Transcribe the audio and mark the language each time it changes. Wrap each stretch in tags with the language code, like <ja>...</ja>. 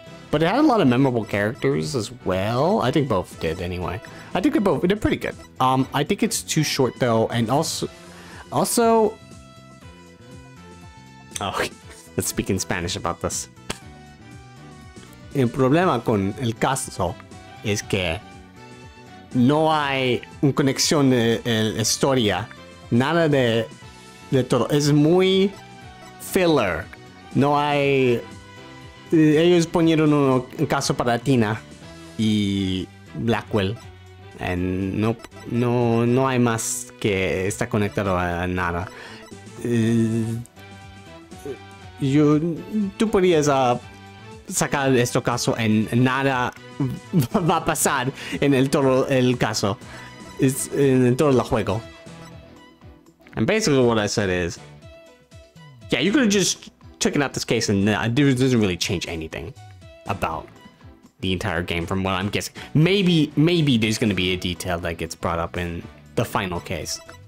<en>But it had a lot of memorable characters as well. I think both did anyway. I think they're pretty good. I think it's too short though, and also, oh, let's speak in Spanish about this.</en> <es>El problema con el caso es que no hay una conexión de historia, nada de todo. Es muy filler. No hay. Ellos ponieron un caso para Tina y Blackwell. No hay más que está conectado a nada. Tú podrías sacar este caso en nada va a pasar en todo el caso. En todo el juego.</es> <en>And basically what I said is, yeah, you could have just taken out this case and it doesn't really change anything about the entire game from what I'm guessing. Maybe there's going to be a detail that gets brought up in the final case.</en>